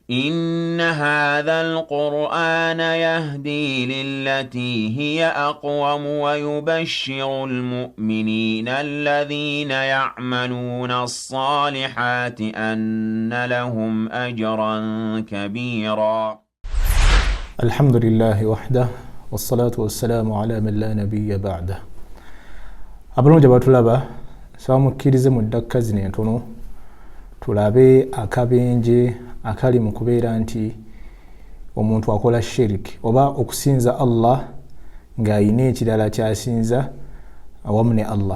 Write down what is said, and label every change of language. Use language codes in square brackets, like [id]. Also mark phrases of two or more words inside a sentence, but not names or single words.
[ar] إن هذا القرآن يهدي للتي هي أقوم ويبشر المؤمنين الذين يعملون الصالحات أن لهم أجرا كبيرا. الحمد لله وحده والصلاة والسلام على من لا نبي بعده. [lg] Abalungi abatulaba sabamukkirize muddakkazi n'entono tulabe akabenje akali mu kubeera nti omuntu akola shiriki oba okusinza Allah ng'ayina ekirala kyasinza awamu ne Allah.